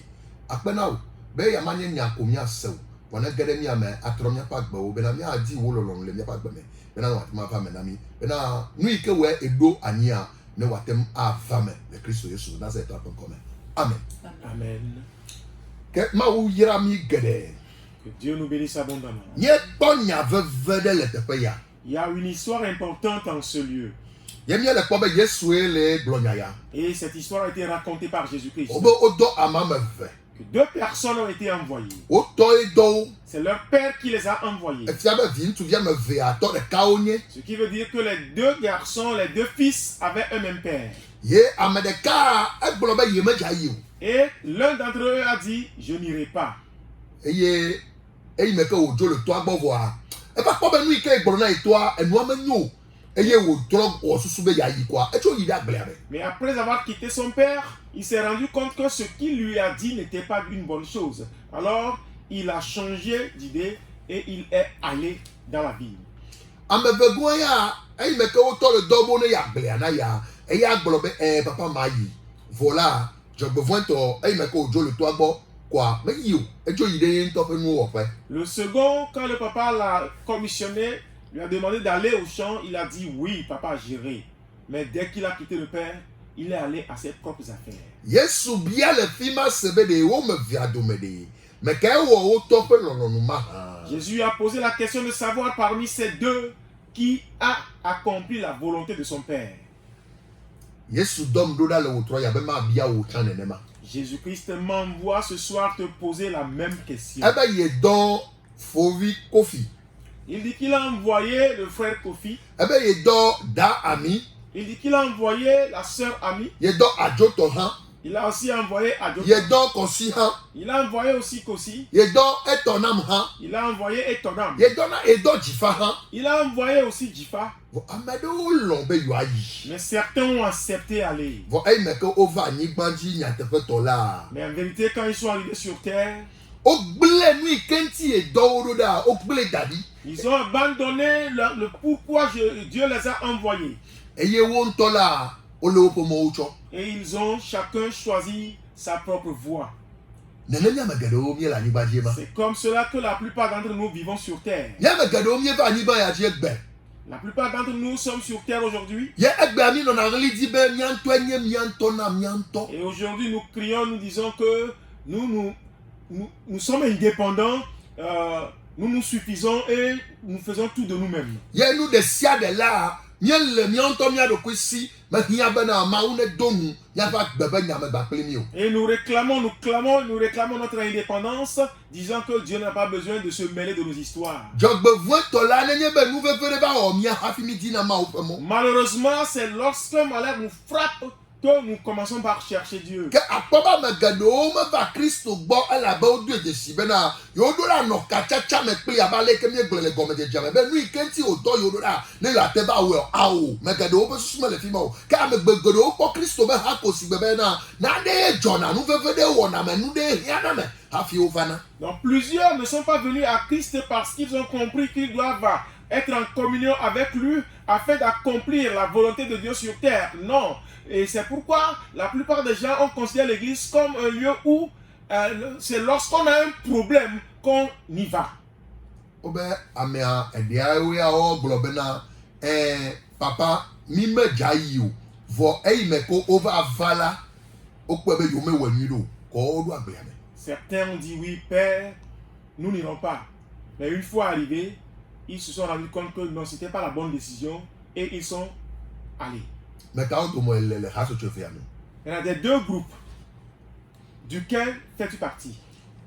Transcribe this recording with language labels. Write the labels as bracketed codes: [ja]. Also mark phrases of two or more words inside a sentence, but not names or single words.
[ee] Akpena wo be yama nye nya ko miase o. Vɔ ne ge ɖe mia me atrɔ miaƒe agbewo bena miadi wo lɔlɔ̃nu le miaƒe agbe me bena wòate ŋu ava me na mi bena nu yi ke wɔe eɖo anyia ne wòate ŋu ava me le Kristo Yesu Nazaretɔ ƒe ŋkɔ me. Amen. Amen. Ke Mawu yra mi geɖe. [fr] Que Dieu nous bénisse abondamment. [ee] Míekpɔ nya veve ɖe le teƒe ya. [fr] Il y a une histoire importante en ce lieu. [ee] Ye míele kpɔ be Yesue le gblɔ nya ya. [fr] Et cette histoire a été racontée par Jésus-Christ. [ee] Wobe wodɔ ame eve. [fr] Que 2 personnes ont été envoyées. [ee] Wotɔ dɔ wo. [fr] C'est leur père qui les a envoyés. [ee] Efia be vi ŋutsuvi ame evea tɔ ɖeka wo nye. [fr] Ce qui veut dire que les 2 garçons, les 2 fils avaient un même père. [ee] Ye ame ɖeka egblɔ be yemedza yi o. [fr] Et l'un d'entre eux a dit, je n'irai pas. [ee] Eye eyi me ke wòdzo le toa gbɔ vɔa eva kpɔ be nu yi ke egblɔ na yi toa enua menyo o. Eye wòtrɔ wɔ susu be yeayi koa etso yi ɖe agblea me. [fr] Mais après avoir quitté son père, il s'est rendu compte que ce qu'il lui a dit n'était pas une bonne chose. Alors, il a changé d'idée et il est allé dans la ville. [ee] Ame vegoa ya eyi me ke wotɔ le dɔ bo ne yeagblea na ya eya gblɔ be papa ma yi vola dzɔgbevɔ̃tɔ eyi me ke wòdzo le toa gbɔ koa meyi o etso yi ɖe ye ŋutɔ ƒe nuwo wɔƒe. [fr] Le second, quand le papa l'a commissionné, lui a demandé d'aller au champ, il a dit oui, papa, j'irai. Mais dès qu'il a quitté le père, il est allé à ses propres affaires. [ee] Yesu bia le fi ma se be ɖe wo me via dome ɖe me ke wɔ wotɔ ƒe lɔlɔ̃nu ma hã. [fr] Jésus a posé la question de savoir parmi ces 2 qui a accompli la volonté de son père. [ee] Yesu dɔm ɖo ɖa le wotrɔ ya be ma bia wo tsã nenema. [fr] Jésus-Christ m'envoie ce soir te poser la même question. [ee] Ebe ye dɔ fovi Kofi. [fr] Il dit qu'il a envoyé le frère Kofi. [ee] Ebe ye dɔ da ami. [fr] Il dit qu'il a envoyé la sœur Ami. [ee] Ye dɔ adzotɔ hã. [fr] Il a aussi envoyé Adjo. [ee] Ye dɔ kɔsi hã. [fr] Il a envoyé aussi Kosi. [ee] Ye dɔ etɔnam hã. [fr] Il a envoyé Etonam. [ee] Ye dɔ dzifa hã. [fr] Il a envoyé aussi Jifa. [ee] Vɔ ame ɖewo lɔ̃ be yewoayi. [fr] Mais certains ont accepté aller. [ee] Vɔ eyi me ke wova anyigba dzi nyateƒetɔ la. [fr] Mais en vérité, quand ils sont arrivés sur terre, [ee] Wogblẽ nu yi ke ŋuti ye dɔ wo ɖo ɖa wogblẽ da ɖi. [fr] ils ont abandonné le pourquoi Dieu les a envoyés. [ee] Eye wo ŋutɔ la wole woƒe mɔwo tsɔ. [fr] Et ils ont chacun choisi sa propre voie. [ee] Nenema ame geɖewo mie le anyigba dzi ma. [fr] C'est comme cela que la plupart d'entre nous vivons sur terre. [ee] Nye ame geɖewo mie va anyigba ya dzi egbe. [fr] La plupart d'entre nous sommes sur terre aujourd'hui. [ee] Ye egbea mi nɔna ɣli dzi be miantɔe nye miantɔ na miantɔ. [fr] Et aujourd'hui, nous crions, nous disons que nous sommes indépendants, nous nous suffisons et nous faisons tout de nous-mêmes. [ee] Ye nu ɖe sia ɖe la miele miantɔ mia ɖokui si mehia bena Mawu ne do nu miaƒe agbe be nyame ba kpli mi o. [fr] Et nous réclamons notre indépendance, disant que Dieu n'a pas besoin de se mêler de nos histoires. [ee] Dzɔgbevɔ̃tɔ la nenye be nu veve ɖe va wɔ mia hafi mi dina Mawu ƒe mɔ. [fr] Malheureusement, c'est lorsque malheur nous frappe que nous commençons par chercher Dieu. [ee] Ke akpɔ be ame geɖewo meva Kristo gbɔ elabe wodo dzesi bena yewoɖo ɖa nɔ katsatsa me kpli abe aleke miegblɔ le gɔmedzedzea me be nu yi ke ŋuti wòdɔ yewoɖo ɖa ne yewoate va wɔe awo me geɖewo ƒe susu mele fi ma o ke ame geɖewo kpɔ Kristo be ha ko si gbe bena nane ye dzɔna nu veve ɖe wɔna me nu ɖe hiãna me hafi wovana. [fr] Donc plusieurs ne sont pas venus à Christ parce qu'ils ont compris qu'ils doivent être en communion avec lui afin d'accomplir la volonté de Dieu sur terre. Non. Et c'est pourquoi la plupart des gens ont considéré l'église comme un lieu où c'est lorsqu'on a un problème qu'on y va. [ee] Obe amea eɖeawo ya wogblɔ bena papa mi medza yi o vɔ eyi me ko wova va la wokpɔe be yewo mewɔ nyui ɖo kɔ woɖo agblea me. [fr] Certains ont dit oui, Père, nous n'irons pas. Mais une fois arrivés, ils se sont rendus compte que non, ce n'était pas la bonne décision et ils sont allés. Mais quand on me le Il y en a des 2 groupes. Duquel fais-tu partie?